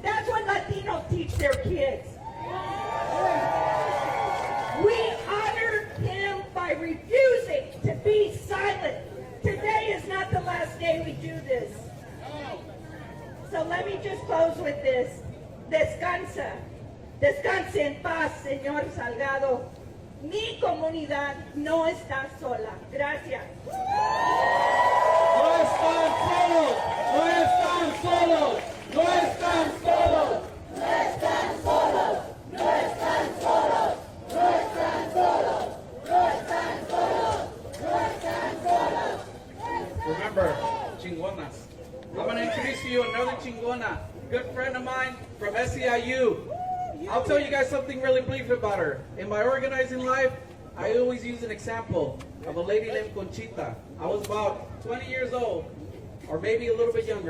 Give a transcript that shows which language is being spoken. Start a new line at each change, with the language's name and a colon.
English: That's what Latinos teach their kids. We honor him by refusing to be silent. Today is not the last day we do this. So let me just close with this.
Spanish: Descansa. Descanse en paz, señor Salgado. Mi comunidad no está sola. Gracias. No están solos, no están solos, no están solos. No están solos, no están solos, no están solos, no están solos, no están solos.
English: Remember, chingonas. I'm going to introduce to you another chingona, good friend of mine from SEIU. I'll tell you guys something really brief about her. In my organizing life, I always use an example of a lady named Conchita. I was about 20 years old, or maybe a little bit younger.